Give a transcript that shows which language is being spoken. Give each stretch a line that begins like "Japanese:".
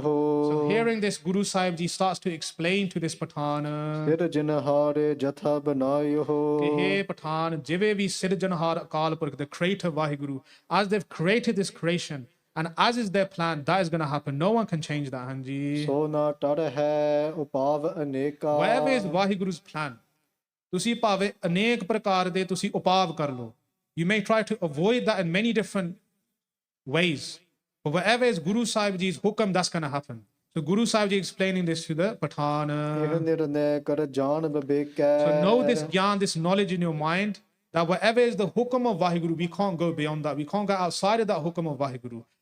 English: So hearing this, Guru Sahib ji starts to explain to this Patan.
Punjabi: ਫਿਰ ਜਿਨ ਹਾਰੇ ਜਥਾ ਬਣਾਇਓ
English: ਕਿ hey Patan,
Punjabi: ਜਿਵੇਂ ਵੀ ਸਿਰਜਣਹਾਰ Akal Purakh,
English: the creator Vaheguru, as they've created this creation, and as is their plan, that is going to happen. No one can change that, Hanji.
Punjabi: ਸੋ ਨਾ ਟੜ ਹੈ ਉਪਾਵ ਅਨੇਕਾ
English: Whatever is Vaheguru's plan,
Punjabi: ਤੁਸੀਂ ਭਾਵੇਂ ਅਨੇਕ ਪ੍ਰਕਾਰ ਦੇ ਤੁਸੀਂ ਉਪਾਵ ਕਰ ਲਓ.
English: You may try to avoid that in many different ways. But whatever is Guru Sahib Ji's hukam, that's going to happen. So Guru Sahib Ji explaining this to the Patan.
Punjabi: ਇਹ ਨਿਰਨੈ ਕਰ ਜਾਣ ਬਬੇਕੈ
English: So know this gyan, this knowledge in your mind, that whatever is the hukam of Vaheguru, we can't go beyond that. We can't go outside of that hukam of Vaheguru.